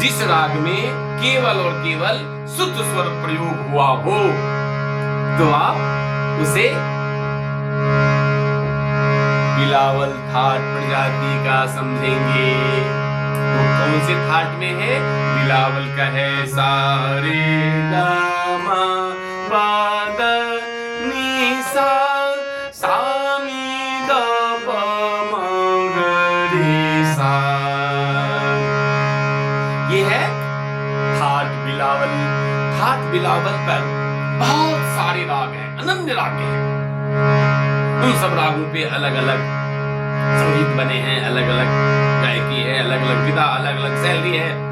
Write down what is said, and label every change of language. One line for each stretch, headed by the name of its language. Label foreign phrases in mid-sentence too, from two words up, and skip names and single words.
Hindi: जिस राग में केवल और केवल शुद्ध स्वर प्रयोग हुआ हो तो आप उसे बिलावल थाट प्रजाति का समझेंगे। वो कौन से थाट में है? बिलावल का है सा रे ग म प द नी सा, सा नी द प म ग रे सा। ये है थाट बिलावल। थाट बिलावल पर बहुत सारे राग हैं, अनन्य राग हैं। उन सब रागों पे अलग अलग संगीत बने हैं, अलग अलग गायकी है, अलग अलग विधा, अलग अलग शैली है।